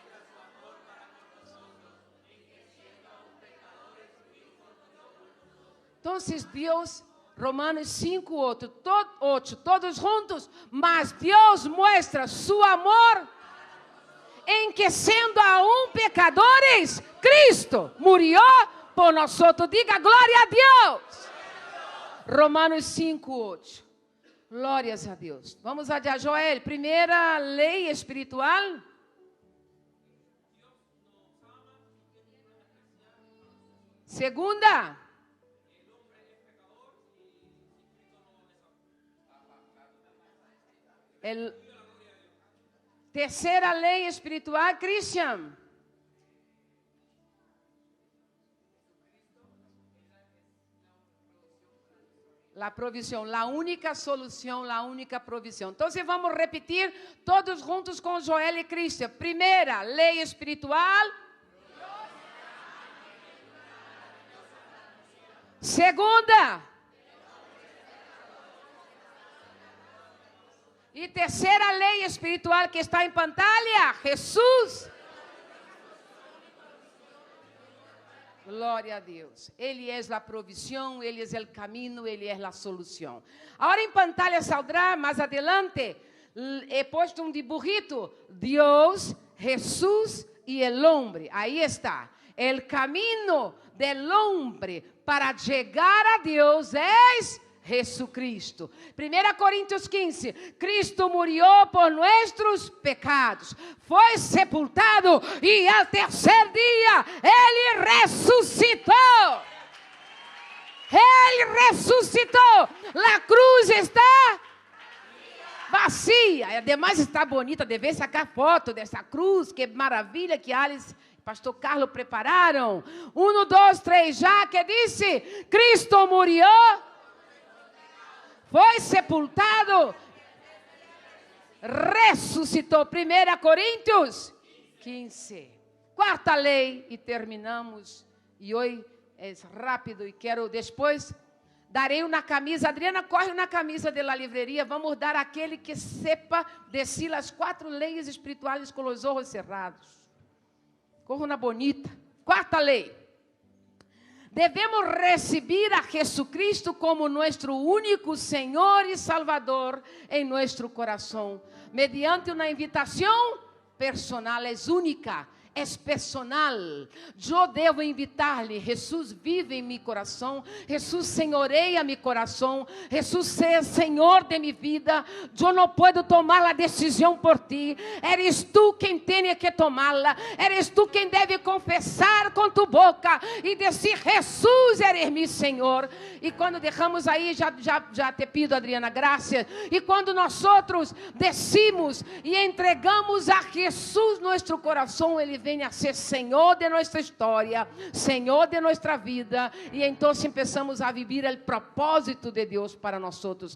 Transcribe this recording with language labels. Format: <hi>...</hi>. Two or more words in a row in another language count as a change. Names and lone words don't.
<pt>Então, Deus, Romanos 5:8, todos juntos, mas Deus mostra seu amor em que, sendo aún pecadores, Cristo murió por nós. Diga glória a Deus. Romanos 5:8. Glórias a Deus. Vamos a Joel, primeira lei espiritual. Segunda. Terceira lei espiritual, Christian.</pt> <es>La provisión, la única solución, la única provisión. Entonces vamos a repetir todos juntos con Joel y Cristian. Primera, ley espiritual. Segunda. Y tercera ley espiritual que está en pantalla, Jesús.</es> <pt>Glória a Deus. Ele é a provisão, Ele é o caminho, Ele é a solução. Agora em</pt> <es>pantalla saldrá mais adelante, he puesto dibujito,</es> <pt>Deus, Jesus e</pt> <es>el hombre.</es> <pt>Aí está.</pt> <es>El camino del hombre para</es> <pt>chegar a Deus</pt> <es>es Jesucristo. 1 Coríntios 15. Cristo murió por nuestros pecados,</es> <pt>foi sepultado e</pt> <es>al tercer</es> <pt>dia Ele ressuscitou. Ele ressuscitou. A cruz está vazia. Ademais está bonita. Deve sacar foto dessa cruz. Que maravilha que Alice e Pastor Carlos prepararam. 1, 2, 3 já. Que disse: Cristo murió, foi sepultado, ressuscitou. 1 Coríntios 15. Quarta lei e terminamos. E hoje é rápido e quero depois darei uma camisa. Adriana, corre na camisa da livraria. Vamos dar aquele que</pt> <es>sepa decir</es> <pt>as 4 leis espirituais com os olhos cerrados. Corra na bonita. Quarta lei. Devemos receber a Jesucristo como nosso único Senhor e Salvador em nosso coração, mediante uma invitação personal, é única. É personal. Eu devo invitar-lhe. Jesus vive em meu coração. Jesus senhoreia meu coração. Jesus é Senhor de minha vida. Eu não posso tomar a decisão por ti. Eres tu quem tem que tomá-la. Eres tu quem deve confessar com tu boca e dizer: Jesus, eres meu Senhor. E quando deixamos aí, já te pido, Adriana, graças. E quando nós outros decimos e entregamos a Jesus nosso coração, Ele vem a ser Senhor de nossa história, Senhor de nossa vida, e então começamos a viver o propósito de Deus para nós outros.</pt>